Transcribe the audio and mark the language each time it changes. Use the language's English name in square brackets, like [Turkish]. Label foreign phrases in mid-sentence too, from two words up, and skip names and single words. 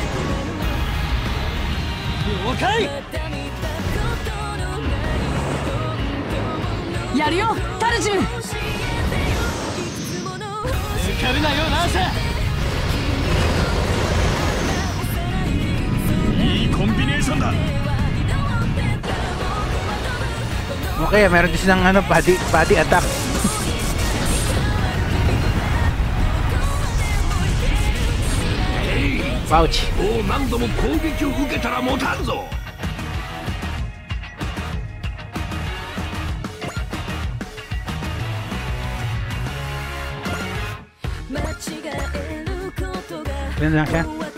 [Japanese] 了解。やるよタルジュ。抜かるなよラーサ。いいコンビネーションだ。 [Filipino] Okay, meron din silang ano, [English] body attack. Ouch. [Japanese] もう何度も攻撃を受けたら持たんぞ。 [Filipino] Ganun lang siya.